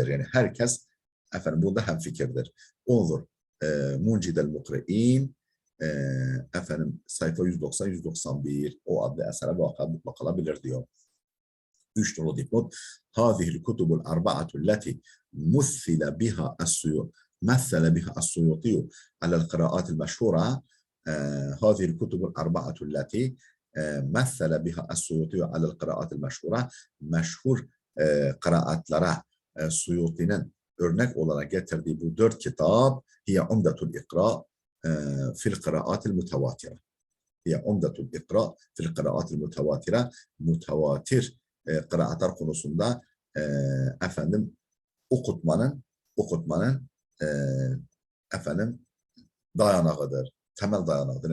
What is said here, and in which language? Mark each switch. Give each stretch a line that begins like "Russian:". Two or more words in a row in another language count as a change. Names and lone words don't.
Turkish: Yani herkes efendim bunda hemfikirdir. Onur Muncidel Mukri'in efendim sayfa 190-191 o adlı esere bakılabilir diyor. Üç nolu dipnot.
Arabic: هذه الكتب الأربعة التي مثل بها السيو مثل بها السيوطي على القراءات المشهورة. هذه الكتب الأربعة التي مثل بها السيوطي على القراءات المشهورة.
Turkish: Meşhur kıraatlara Suyuti'nin örnek olarak getirdiği bu dört kitap
Arabic: هي عمدة الإقراء في القراءات المتواترة. هي عمدة الإقراء في القراءات المتواترة.
Turkish: Mutawatir kıraatlar konusunda efendim okutmanın efendim dayanağıdır, temel dayanağıdır.